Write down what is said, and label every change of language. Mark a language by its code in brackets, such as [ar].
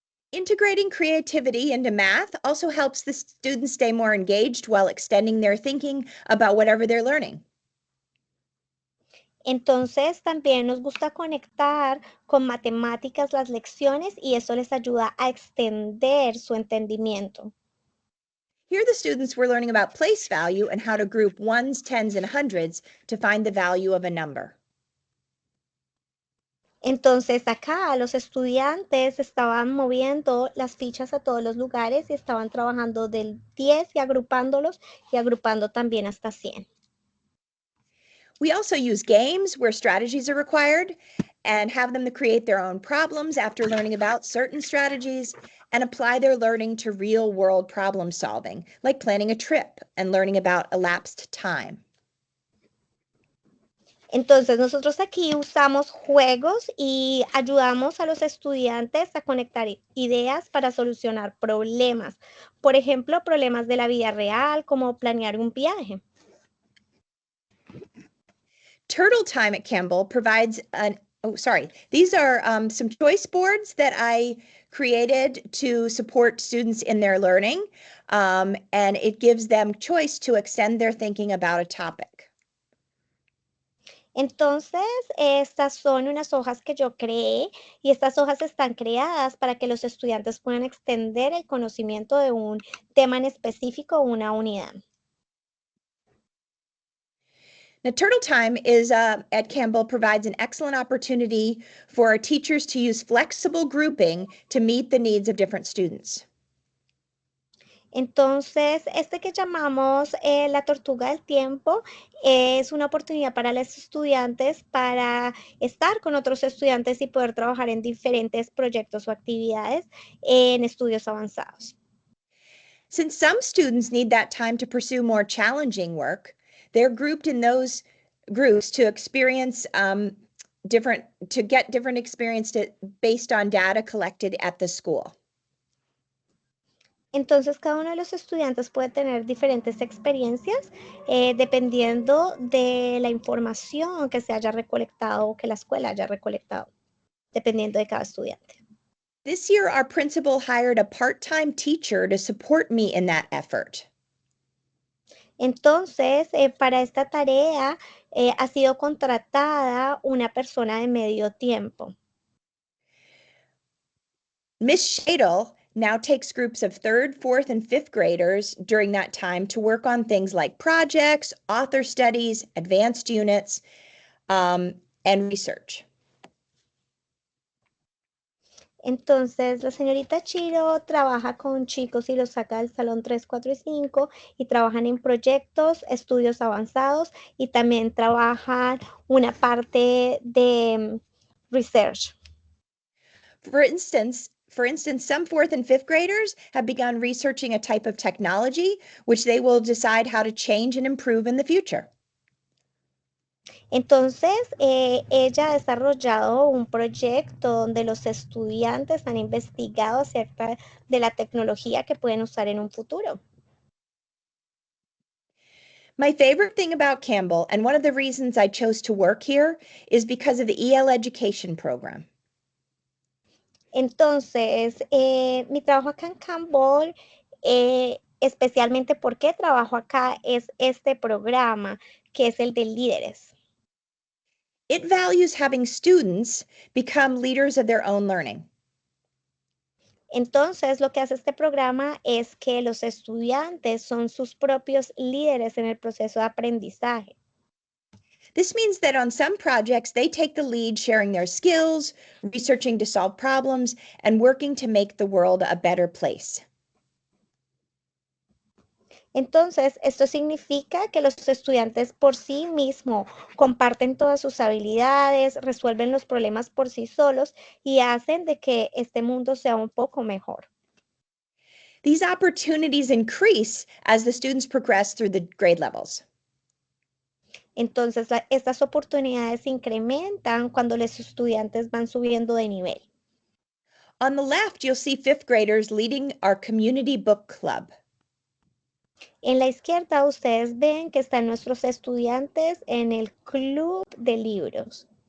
[en] Integrating creativity into math also helps the students stay more engaged while extending their thinking about whatever they're learning. [es] Entonces, también nos gusta conectar con matemáticas las lecciones y eso les ayuda a extender su entendimiento. [en] Here, the students were learning about place value and how to group ones, tens, and hundreds to find the value of a number. [es] Entonces acá los estudiantes estaban moviendo las fichas a todos los lugares y estaban trabajando del 10 y agrupando también hasta 100. [en] We also use games where strategies are required and have them to create their own problems after learning about certain strategies and apply their learning to real world problem solving, like planning a trip and learning about elapsed time. [es] Entonces nosotros aquí usamos juegos y ayudamos a los estudiantes a conectar ideas para solucionar problemas. Por ejemplo, problemas de la vida real, como planear un viaje. [en] Turtle Time at Campbell provides these are some choice boards that I created to support students in their learning, and it gives them choice to extend their thinking about a topic. [es] Entonces, estas son unas hojas que yo creé y estas hojas están creadas para que los estudiantes puedan extender el conocimiento de un tema en específico o una unidad. [en] Now, Turtle Time is at Campbell provides an excellent opportunity for our teachers to use flexible grouping to meet the needs of different students. [es] Entonces, este que llamamos la tortuga del tiempo es una oportunidad para los estudiantes para estar con otros estudiantes y poder trabajar en diferentes proyectos o actividades en estudios avanzados. [en] Since some students need that time to pursue more challenging work, they're grouped in those groups to experience different experience based on data collected at the school. [es] Entonces, cada uno de los estudiantes puede tener diferentes experiencias dependiendo de la información que se haya recolectado o que la escuela haya recolectado, dependiendo de cada estudiante. [en] This year, our principal hired a part-time teacher to support me in that effort. [es] Entonces, para esta tarea ha sido contratada una persona de medio tiempo. [en] Miss Shadle now takes groups of third, fourth, and fifth graders during that time to work on things like projects, author studies, advanced units, and research. [es] Entonces, la señorita Chiro trabaja con chicos y los saca del salón 3, 4 y 5 y trabajan en proyectos, estudios avanzados y también trabajan una parte de research. [en] For instance, some fourth and fifth graders have begun researching a type of technology which they will decide how to change and improve in the future. [es] Entonces, ella ha desarrollado un proyecto donde los estudiantes han investigado acerca de la tecnología que pueden usar en un futuro. [en] My favorite thing about Campbell, and one of the reasons I chose to work here, is because of the EL education program. [es] Entonces, mi trabajo acá en Campbell, especialmente porque trabajo acá, es este programa, que es el de líderes. [en] It values having students become leaders of their own learning. [es] Entonces, lo que hace este programa es que los estudiantes son sus propios líderes en el proceso de aprendizaje. [en] This means that on some projects, they take the lead, sharing their skills, researching to solve problems, and working to make the world a better place. [es] Entonces, esto significa que los estudiantes por sí mismos comparten todas sus habilidades, resuelven los problemas por sí solos y hacen de que este mundo sea un poco mejor. [en] These opportunities increase as the students progress through the grade levels. [es] Entonces, estas oportunidades se incrementan cuando los estudiantes van subiendo de nivel. [en] On the left, you'll see fifth graders leading our community book club. [es] En la izquierda ustedes ven que están nuestros estudiantes en el club de libros.